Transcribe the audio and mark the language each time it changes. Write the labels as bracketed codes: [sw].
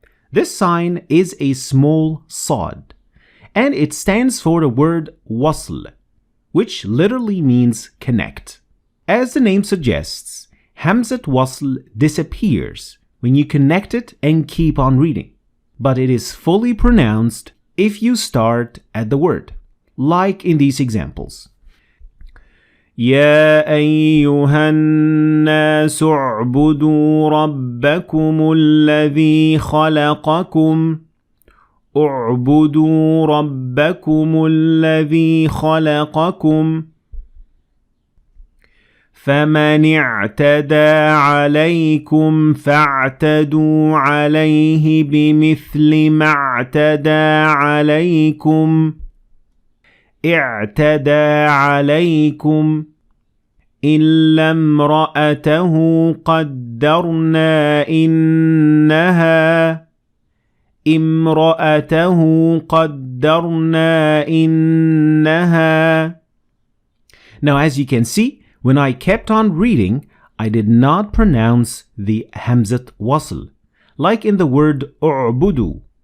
[en] This sign is a small sod, and it stands for the word wasl, which literally means connect. As the name suggests, Hamzat Wasl disappears when you connect it and keep on reading, but it is fully pronounced if you start at the word, like in these examples. [ar] يا أيها الناس اعبدوا ربكم الذي خلقكم اعبدوا ربكم الذي خلقكم فمن اعتدى عليكم فاعتدوا عليه بمثل ما اعتدى عليكم اعتدى عليكم إلا امرأته قدرنا إنها. [en] Now as you can see, when I kept on reading, I did not pronounce the Hamzat Wasl, like in the word u'budu.